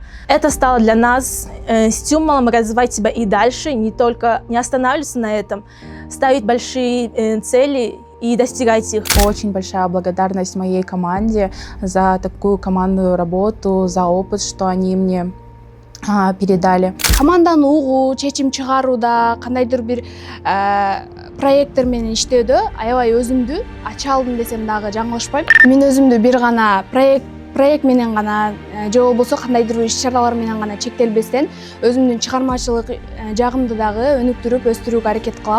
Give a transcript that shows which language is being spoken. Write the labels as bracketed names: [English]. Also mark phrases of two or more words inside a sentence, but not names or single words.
[Russian] Это стало для нас стимулом развивать себя и дальше, не останавливаться на этом, ставить большие цели и достигать их. Очень большая благодарность моей команде за такую командную работу, за опыт, что они мне передали. [Kyrgyz] Команданы угуу, чечим чыгарууда, кандайдыр бир проекттер менен иштөөдө аябай өзүмдү ача алдым десем дагы жаңылышпайм. Мен өзүмдү бир гана проект менен гана же болбосо кандайдыр бир иш-чаралар менен гана чектелбестен өзүмдүн чыгармачылык жагымды дагы өнүктүрүп, өстүрүүгө аракет кылам.